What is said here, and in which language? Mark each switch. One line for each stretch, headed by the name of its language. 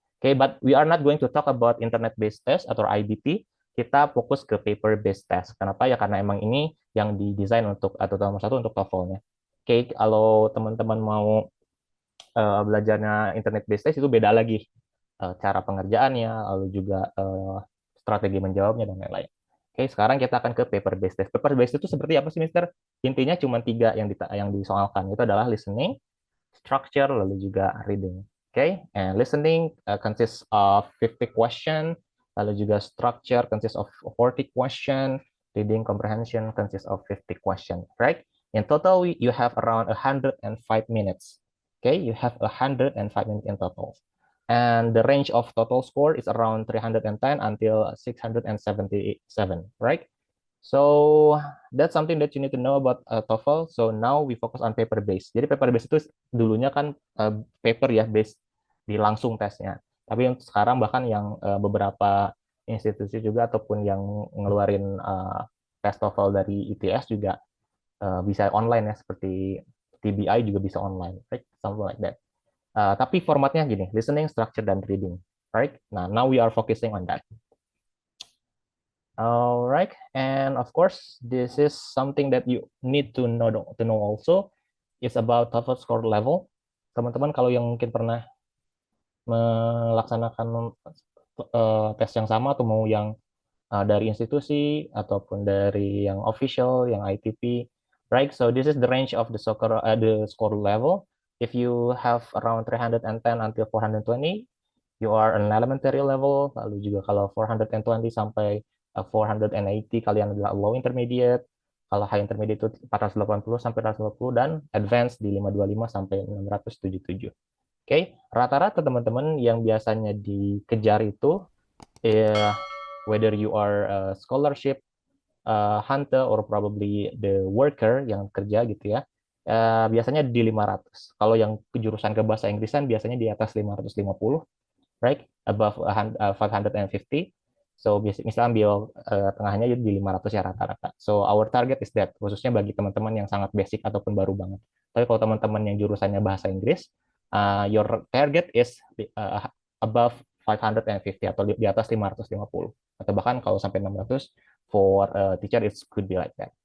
English: Okay, but we are not going to talk about internet-based test atau IBT.
Indonesian: Kita fokus ke paper-based test. Kenapa? Ya karena emang ini yang didesain untuk, atau nomor 1 untuk TOEFL-nya. Oke, kalau teman-teman mau belajarnya internet-based test, itu beda lagi. Cara pengerjaannya, lalu juga strategi menjawabnya, dan lain-lain. Oke, sekarang kita akan ke paper-based test. Paper-based itu seperti apa sih, Mister? Intinya cuma 3 yang disoalkan. Itu adalah listening, structure, lalu juga reading.
English: Okay, and listening consists of 50 question,
Indonesian: lalu juga
English: structure consists of 40 question, reading comprehension consists of 50 question, right? In total, you have around 105 minutes. Okay, you have 105 minutes in total. And the range of total score is around 310 until 677, right? So that's something that you need to know about TOEFL. So now we focus on paper-based.
Indonesian: Jadi paper-based itu dulunya kan paper ya, based di langsung tesnya. Tapi untuk sekarang bahkan yang beberapa institusi juga ataupun yang ngeluarin tes TOEFL dari ITS juga bisa online ya, seperti TBI juga bisa online, right?
English: Something like that.
Indonesian: Tapi formatnya gini, listening, structure, dan reading, right?
English: Nah, now we are focusing on that. Alright, and of course, this is something that you need to know also. It's about TOEFL score level.
Indonesian: Teman-teman kalau yang mungkin pernah melaksanakan tes yang sama atau mau yang dari institusi ataupun dari yang official, yang ITP, right?
English: So this is the range of the score level. If you have around 310 until 420, you are an elementary level.
Indonesian: Lalu juga kalau 420 sampai 480 kalian adalah low intermediate. Kalau high intermediate itu 480 sampai 420, dan advanced di 525 sampai 677. Oke, rata-rata teman-teman yang biasanya dikejar itu
English: whether you are a scholarship hunter or probably the worker
Indonesian: yang kerja gitu ya. Biasanya di 500. Kalau yang jurusan ke bahasa Inggrisan biasanya di atas 550, right?
English: Above 550. So
Indonesian: misalnya ambil tengahnya di 500 ya rata-rata.
English: So our target is that,
Indonesian: khususnya bagi teman-teman yang sangat basic ataupun baru banget. Tapi kalau teman-teman yang jurusannya bahasa Inggris,
English: your target is above 550
Indonesian: atau di atas 550. Atau bahkan kalau sampai
English: 600, for teacher it could be like that.